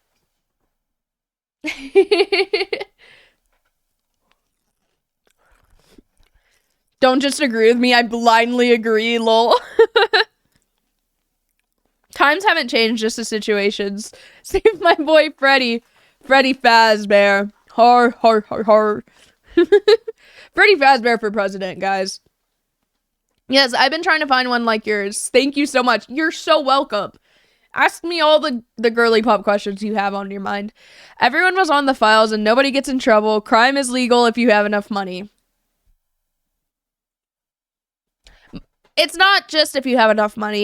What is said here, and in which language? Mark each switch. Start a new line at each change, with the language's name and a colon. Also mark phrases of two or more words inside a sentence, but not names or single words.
English: Don't just agree with me, I blindly agree, lol. Times haven't changed, just the situations. Save my boy Freddy Fazbear. Har, har, har, har. Freddy Fazbear for president, guys. Yes, I've been trying to find one like yours. Thank you so much. You're so welcome. Ask me all the girly pop questions you have on your mind. Everyone was on the files and nobody gets in trouble. Crime is legal if you have enough money. It's not just if you have enough money.